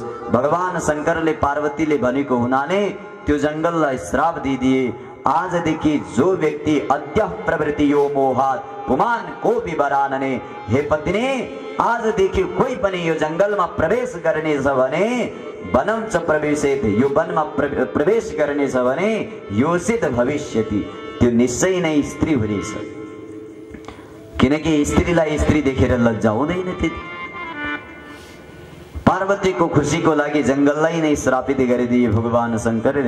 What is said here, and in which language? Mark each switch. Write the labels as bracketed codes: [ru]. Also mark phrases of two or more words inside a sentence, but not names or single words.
[ne] भगवान शंकरले पार्वतीले भनेको हुनाले त्यो जंगललाई श्राप दिदिए। [sa] आजदेखि जो व्यक्ति अद्य प्रवृत्ति यो मोहात पुमान को विवरानने। [ne] हे पत्नी, आजदेखि कोही पनि यो जंगलमा प्रवेश गर्नेछ भने [sa] वनम च प्रवेशेत, [ne] यो वनमा प्रवेश गर्नेछ भने [sa] योसित भविष्यति, [ne] त्यो निश्चय नै स्त्री हुनेछ। किनकि स्त्रीलाई स्त्री देखेर लज्जा हुँदैन थियो। पार्वतीको खुसीको लागि जंगललाई नै श्रापित गरिदिए भगवान शंकरले।